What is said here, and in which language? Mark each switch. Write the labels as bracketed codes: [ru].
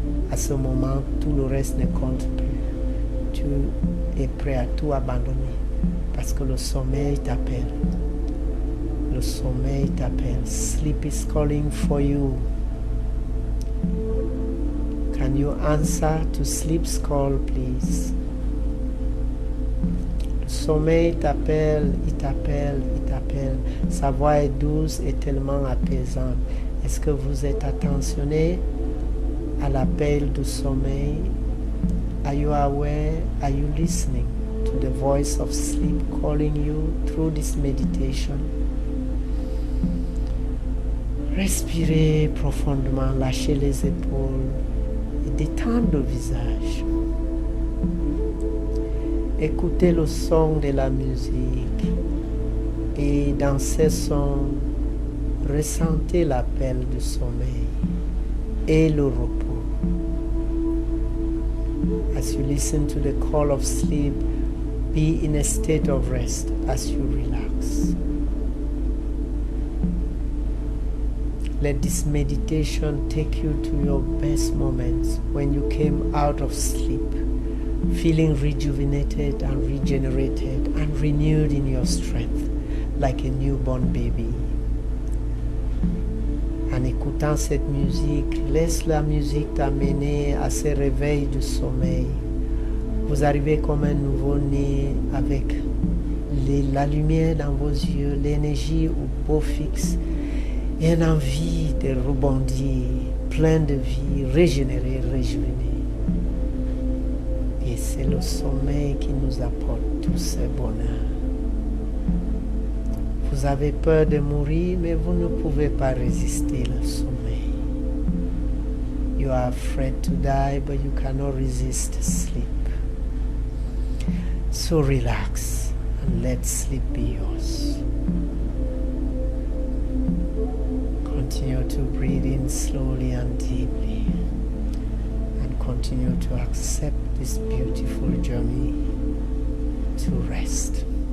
[fr] À ce moment, tout le reste ne compte plus. Tu es prêt à tout abandonner parce que le sommeil t'appelle. Le sommeil t'appelle. [en] Sleep is calling for you. Can you answer to sleep's call, please? [fr] Le sommeil t'appelle, il t'appelle, il t'appelle. Sa voix est douce et tellement apaisante. Est-ce que vous êtes attentionné à l'appel du sommeil? [en] Are you aware? Are you listening to the voice of sleep calling you through this meditation? [fr] Respirez profondément, lâchez les épaules et détendez le visage. Écoutez le son de la musique et dans ces sons, ressentez l'appel du sommeil et le repos. [en] As you listen to the call of sleep, be in a state of rest as you relax. Let this meditation take you to your best moments when you came out of sleep, feeling rejuvenated and regenerated and renewed in your strength, like a newborn baby. [fr] En écoutant cette musique, laisse la musique t'amener à ce réveil du sommeil. Vous arrivez comme un nouveau-né avec la lumière dans vos yeux, l'énergie au beau fixe et une envie de rebondir, plein de vie, régénérer, réjuvéner. Et c'est le sommeil qui nous apporte tout ce bonheur. Vous avez peur de mourir, mais vous ne pouvez pas résister au sommeil. [en] You are afraid to die, but you cannot resist sleep. So relax and let sleep be yours. Continue to breathe in slowly and deeply, and continue to accept this beautiful journey to rest.